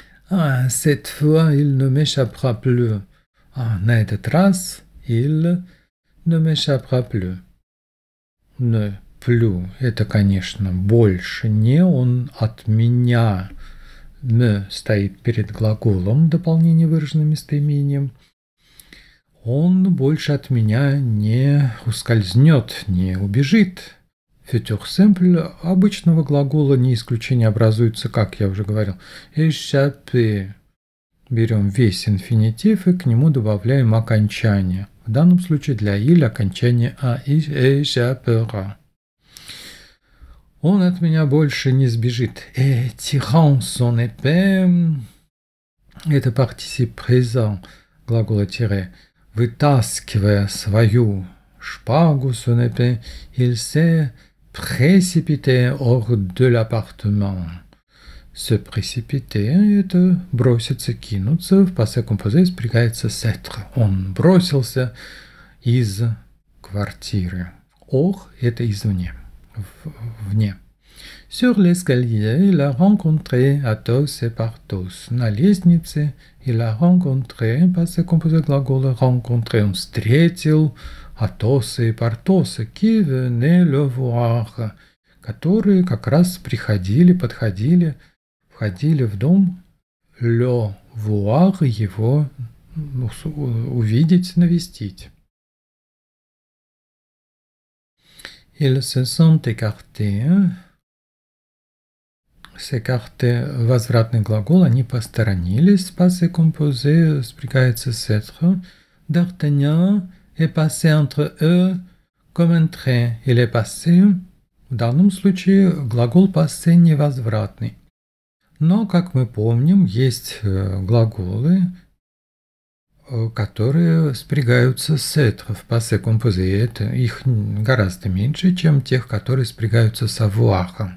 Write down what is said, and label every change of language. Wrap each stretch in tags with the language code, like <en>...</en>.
<fr>Ah, cette fois, il ne m'échappera plus. Ah,</fr> <ru>на этот раз</ru> <fr>il ne m'échappera plus. Ne plus,</fr> <ru>это, конечно, больше не, он от меня. Me стоит перед глаголом, дополнение выраженным местоимением. Он больше от меня не ускользнет, не убежит. Futur simple обычного глагола не исключение образуется, как я уже говорил, échapper. Берем весь инфинитив и к нему добавляем окончание. В данном случае для il окончание а échappera. Он от меня больше не сбежит.</ru> <fr>Et tirant son épée,</fr> <ru>это</ru> <fr>participe présent</fr> <ru>глагола</ru> <fr>tirer.</fr> <ru>Вытаскивая свою шпагу,</ru> <fr>son épée, il s'est précipité hors de l'appartement. Se précipiter</fr> <ru>– это броситься, кинуться. В passé composé спрягается s'être. Он бросился из квартиры. Hors – это извне. Вне.</ru> <fr>Sur l'escalier, il a rencontré Athos et Porthos.</fr> <ru>На лестнице</ru> <fr>il a rencontré,</fr> <ru>passé composé глагола rencontré, он встретил Атоса и Портоса,</ru> <fr>qui venaient le voir,</fr> <ru>которые как раз приходили, подходили, входили в дом,</ru> <fr>le voir,</fr> <ru>его увидеть, навестить.</ru> <fr>Ils se sont écartés. S'écarter,</fr> <ru>возвратный глагол, они посторонились, passé composé, спрягается s'être.</ru> <fr>D'Artagnan est passé entre eux comme un train. Il est passé,</fr> <ru>в данном случае глагол passé невозвратный. Но, как мы помним, есть глаголы, которые спрягаются с être в passé composé. Это их гораздо меньше, чем тех, которые спрягаются с avoir.</ru>